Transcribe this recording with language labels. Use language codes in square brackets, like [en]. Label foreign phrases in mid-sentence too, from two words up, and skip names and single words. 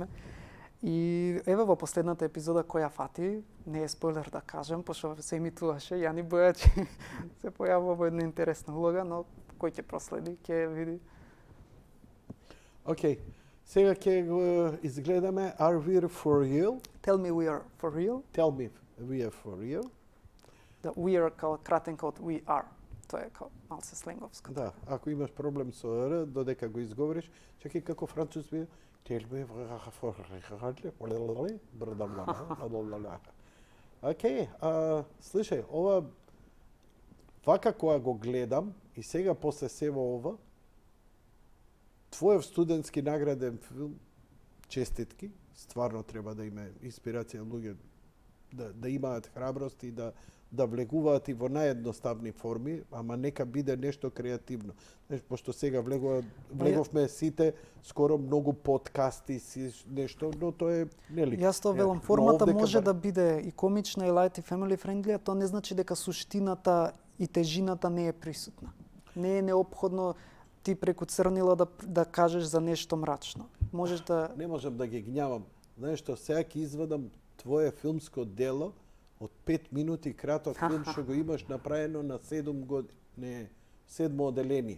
[mk] И еве во последната епизода која фати, не е спойлер да кажем, пошто се емитуваше, Јани Бојачи се појавува во една интересна улога, но кој ќе проследи, ќе види. Океј. Сега ќе го изгледаме Are We For Real? [en] Tell me we are for real. Tell me we are for real. [mk] Да, [en] we are [mk] као кратен код [en] we are. [mk] Тоа е као малце сленговско. Да, ако имаш проблем со р, додека го изговориш, чекај како француз би [en] Tell me we are for real. [mk] Океј, слушај, ова вака која го гледам и сега после сево ова, твојов студентски награден филм, честитки, стварно треба да има инспирација луѓе да имаат храброст и да влегуваат и во наједноставни форми, ама нека биде нешто креативно. Знаеш, пошто сега влеговме сите скоро многу подкасти си нешто, но тоа е нели. Јас тоа велам, формата може да биде и комична и light и [en] family friendly, [mk] а тоа не значи дека суштината и тежината не е присутна. Не е неопходно ти преку црнила да кажеш за нешто мрачно. Можеш да Не можам да ги гнјавам. Знаеш што, сега ќе извадам твое филмско дело од 5 минути краток филм што го имаш направено на 7 години, не, 7 оделение.